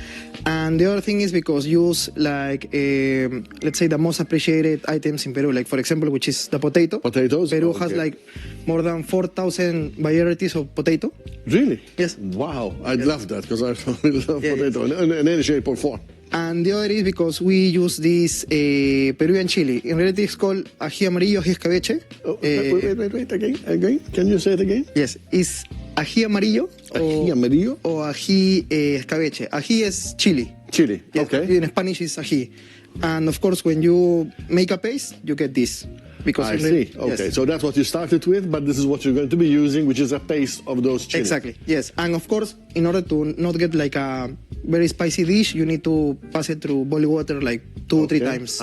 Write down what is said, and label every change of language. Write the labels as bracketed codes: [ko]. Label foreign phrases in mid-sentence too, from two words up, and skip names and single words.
[en] And the other thing is because use like let's say the most appreciated items in Peru, like for example, which is the potato. Potatoes? Peru Okay. has like more than 4,000 varieties of potato. Really? Yes. Wow, I'd love that because I really love Yeah, potato in any shape or form. And the other is because we use this Peruvian chili. In reality, it's called [es] ají amarillo, ají escabeche. [en] Oh, wait, again. Can you say it again? Yes, it's [es] ají amarillo. Ají amarillo? O ají escabeche. [en] Ají is chili. Chili, Yes, okay. in Spanish is ají. And of course, when you make a paste, you get this. Because I in see. reality- Okay, yes. so that's what you started with, but this is what you're going to be using, which is a paste of those chilies. Exactly, yes. And of course, in order to not get like a very spicy dish, you need to pass it through boiling water like 2-3 times.